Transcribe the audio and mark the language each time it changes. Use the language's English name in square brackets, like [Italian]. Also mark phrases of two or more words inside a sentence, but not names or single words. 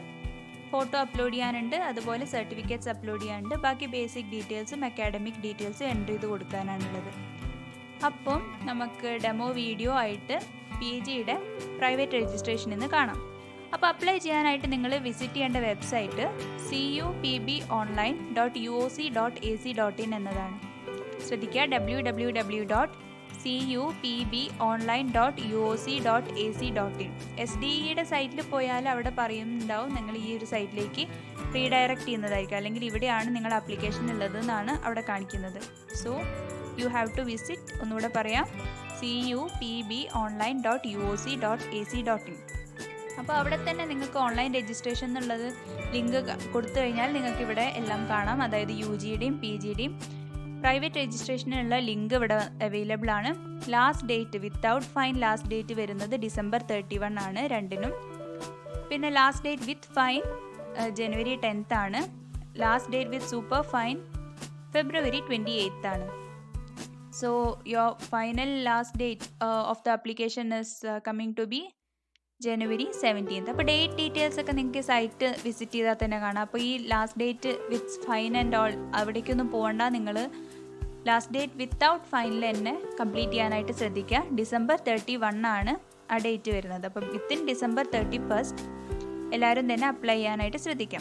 [English] photo upload [Malayalam] ചെയ്യാനുണ്ട്, അതുപോലെ [English] certificates upload [Malayalam] ചെയ്യാനുണ്ട്. ബാക്കി [English] basic details academic details enter [Malayalam] ചെയ്ത് കൊടുക്കാനാണുള്ളത്. അപ്പം നമുക്ക് [English] demo video [Malayalam] ആയിട്ട് [English] PG private registration [Malayalam] ഇന്ന് കാണാം. അപ്പോൾ അപ്ലൈ ചെയ്യാനായിട്ട് നിങ്ങൾ വിസിറ്റ് ചെയ്യേണ്ട വെബ്സൈറ്റ് cupbonline.uoc.ac.in എന്നതാണ്. ശ്രദ്ധിക്കുക, www.cupbonline.uoc.ac.in. SDEയുടെ സൈറ്റിൽ പോയാൽ അവിടെ പറയുന്നുണ്ടാവും നിങ്ങൾ ഈ ഒരു സൈറ്റിലേക്ക് റീഡയറക്റ്റ് ചെയ്യുന്നതായിരിക്കും, അല്ലെങ്കിൽ ഇവിടെയാണ് നിങ്ങൾ ആപ്ലിക്കേഷൻ ഉള്ളതെന്നാണ് അവിടെ കാണിക്കുന്നത്. [English] so you have to visit, [Malayalam] ഒന്നുകൂടെ പറയാം, cupbonline.uoc.ac.in. അപ്പോൾ അവിടെ തന്നെ നിങ്ങൾക്ക് [English] online registration [Malayalam] എന്നുള്ളത് ലിങ്ക് കൊടുത്തു കഴിഞ്ഞാൽ നിങ്ങൾക്ക് ഇവിടെ എല്ലാം കാണാം. അതായത് യു ജിയുടെയും പി ജിയുടെയും [English] private registration link [Malayalam] ഇവിടെ അവൈലബിൾ ആണ്. [English] last date without fine last date [Malayalam] വരുന്നത് December 31 ആണ് രണ്ടിനും. പിന്നെ [English] last date with fine January 10th [Malayalam] ആണ്. [English] last date with super fine February 28th [Malayalam] ആണ്. [English] So your final last date of the application is coming to be January 17th. [Malayalam] അപ്പോൾ [English] date details [Malayalam] ഒക്കെ നിങ്ങൾക്ക് [English] site visit [Malayalam] ചെയ്താൽ തന്നെ കാണാം. അപ്പോൾ ഈ [English] last date with fine and all [Malayalam] അവിടേക്കൊന്നും പോകണ്ട. നിങ്ങൾ [English] last date without fine [Malayalam] തന്നെ കംപ്ലീറ്റ് ചെയ്യാനായിട്ട് ശ്രദ്ധിക്കുക. December 31 ആണ് ആ ഡേറ്റ് വരുന്നത്. അപ്പം [English] within December 31st [Malayalam] എല്ലാവരും തന്നെ അപ്ലൈ ചെയ്യാനായിട്ട് ശ്രദ്ധിക്കാം.